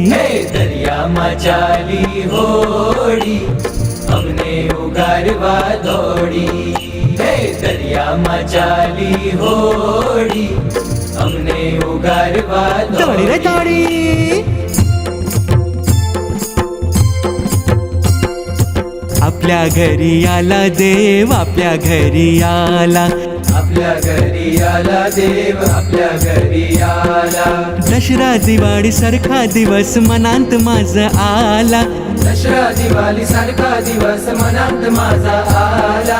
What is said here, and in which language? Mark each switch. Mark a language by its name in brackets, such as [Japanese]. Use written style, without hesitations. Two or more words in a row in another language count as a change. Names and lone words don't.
[Gujarati] હે દરિયામાં ચાલી હોડી અમને ઉગારવા દોડી. હે દરિયામાં ચાલી હોડી અમને ઉગારવા દોડી રે દોડી. દોડી. [Marathi] आपल्या घरी आला देव, आपल्या घरी आला. आपल्या घरी आला देव, आपल्या घरी आला. दसरा दिवाळी सारखा दिवस मनांत माझ आला. दसरा दिवाळी सारखा दिवस मनात माझा आला.